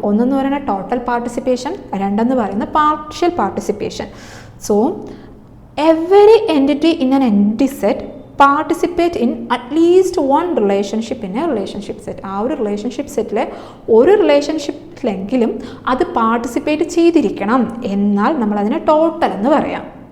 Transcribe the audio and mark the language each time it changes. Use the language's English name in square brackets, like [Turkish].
[Malayalam] ഒന്നെന്ന് പറയുന്നത് total participation, രണ്ടെന്ന് പറയുന്നത് partial participation. [English] So every entity in an entity set participate in at least one relationship in a relationship set. [Malayalam] ആ ഒരു relationship സെറ്റിലെ ഒരു റിലേഷൻഷിപ്പിലെങ്കിലും അത് പാർട്ടിസിപ്പേറ്റ് ചെയ്തിരിക്കണം, എന്നാൽ നമ്മളതിനെ ടോട്ടൽ എന്ന് പറയാം.